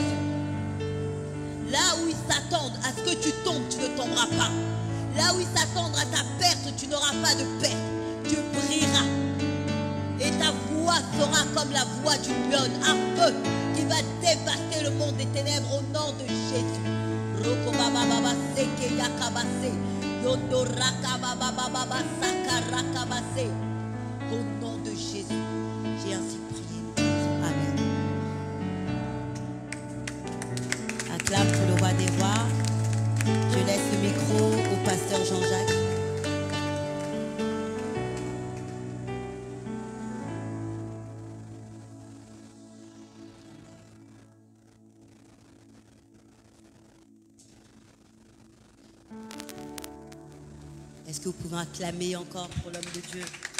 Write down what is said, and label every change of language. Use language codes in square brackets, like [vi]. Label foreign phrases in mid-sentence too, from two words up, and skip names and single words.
[fr] Là où ils s'attendent à ce que tu tombes, tu ne tomberas pas. Là où ils s'attendent à ta perte, tu n'auras pas de perte. Tu brilleras. Et ta voix sera comme la voix d'une lionne, un feu qui va dévaster le monde des ténèbres au nom de Jésus. Roko baba baba seke yakabase. Yondo raka baba baba saka rakabase. Au nom de Jésus, j'ai ainsi prié. Amen. Acclame pour le roi des rois. Je laisse le micro au pasteur Jean-Jacques. Est-ce que vous pouvez acclamer encore pour l'homme de Dieu?